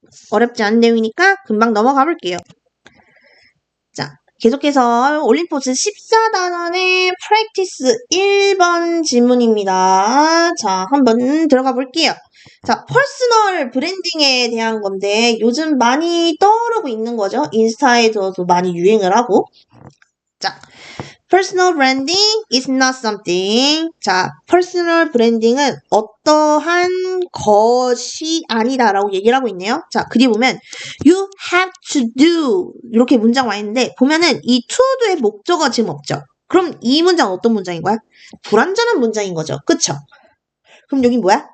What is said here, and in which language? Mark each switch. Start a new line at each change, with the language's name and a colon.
Korean: 어렵지 않은 내용이니까 금방 넘어가 볼게요. 자, 계속해서 올림포스 14단원의 프랙티스 1번 질문입니다. 자, 한번 들어가 볼게요. 자, 퍼스널 브랜딩에 대한 건데 요즘 많이 떠오르고 있는 거죠. 인스타에서도 많이 유행을 하고. 자,
English: personal branding is not something.
Korean: 자, personal branding은 어떠한 것이 아니다라고 얘기를 하고 있네요. 자, 그 뒤에 보면
English: you have to do
Korean: 이렇게 문장 와 있는데 보면은 이 to do의 목적어가 지금 없죠. 그럼 이 문장은 어떤 문장인 거야? 불완전한 문장인 거죠. 그쵸? 그럼 여기 뭐야?